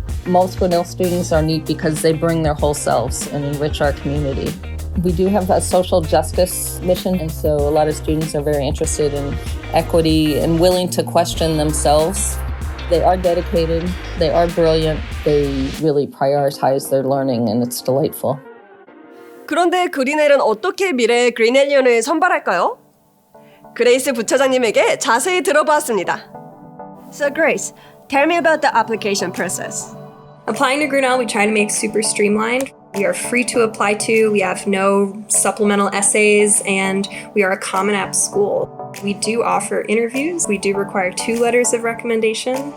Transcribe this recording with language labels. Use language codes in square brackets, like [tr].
[en] Most Grinnell students are neat because they bring their whole selves and enrich our community. We do have a social justice mission, and so a lot of students are very interested in equity and willing to question themselves. They are dedicated, they are brilliant, they really prioritize their learning, and it's delightful. [ko] 그런데 그리넬은 어떻게 미래의 그리넬리언을 선발할까요? 그레이스 부차장님에게 자세히 들어보았습니다. [en] So Grace, tell me about the application process. Applying to Grinnell, we try to make super streamlined. We are free to apply to, we have no supplemental essays, and we are a Common App school. We do offer interviews. We do require 2 letters of recommendation.